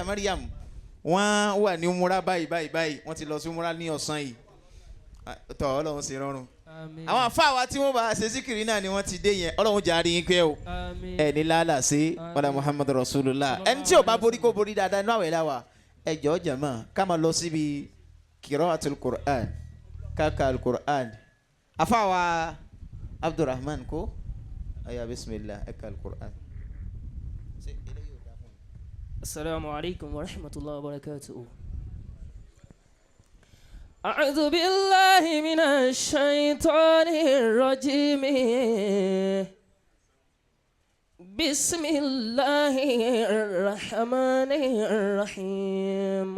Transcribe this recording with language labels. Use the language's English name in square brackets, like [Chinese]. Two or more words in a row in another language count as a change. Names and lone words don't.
[Yoruba] Maryam wọ́n wà ní umura báyìí wọ́n ti lọ sí umura ní ọ̀sán yìí tọ́ ọlọ́run ṣe rọrùn àwọn afáwa tí wọ́n bá ṣe síkìrì náà ni wọ́n ti dé yẹn ọlọ́run jàrí yín pé o ẹ ní lálà sí wàlá [Arabic] محمد رسول الله [Yoruba] ẹni tí ò bá borí kó borí dáadáa inú àwẹ̀ láwà ẹ jọ̀ọ́ jàmá ká máa lọ síbi [Arabic] قراءة القرآن [Yoruba] káka al-Qur'an afáwa Abdurrahman ko aya bismillah ẹ ká al-Qur'an. [Arabic] السلام عليكم ورحمة الله وبركاته. أعوذ بالله من الشيطان الرجيم. بسم الله الرحمن الرحيم.